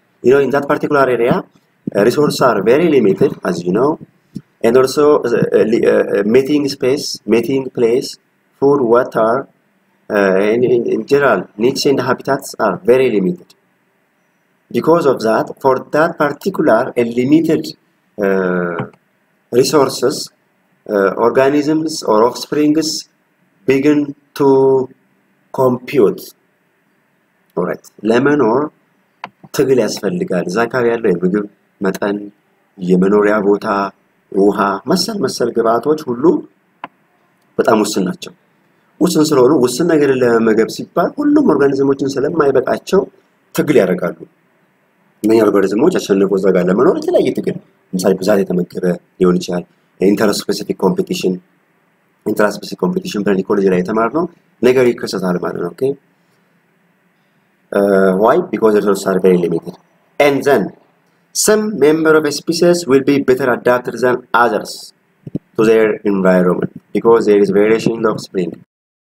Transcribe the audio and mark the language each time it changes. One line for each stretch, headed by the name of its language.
English: You know, in that particular area, resources are very limited, as you know, and also mating space, mating place, food, water, and in general, niche and habitats are very limited. Because of that, for that particular limited resources, organisms or offsprings begin to compute.
Amharic: Alright, ለመኖር ትግል ያስፈልጋል። እዛ አካባቢ ያለው የምግብ መጠን፣ የመኖሪያ ቦታ፣ ውሃ፣ መሰል ግብአቶች ሁሉ በጣም ውስን ናቸው። ውስን ስለሆኑ ውስን ነገር ለመመገብ ሲባል ሁሉም ኦርጋኒዝሞችን ስለማይበቃቸው ትግል ያደርጋሉ። እነኛ ኦርጋኒዝሞች አሸንፈው እዛ ጋር ለመኖር የተለያየ ትግል፣ ለምሳሌ ብዛት የተመገበ ሊሆን ይችላል። ኢንተርስፔሲፊክ ኮምፒቲሽን በኢኮሎጂ ላይ የተማርነው ነገር ይከሰታል ማለት ነው። ኦኬ why?
English: Because the resources are very limited. And then some member of a species will be better adapted than others to their environment because there is variation in the offspring.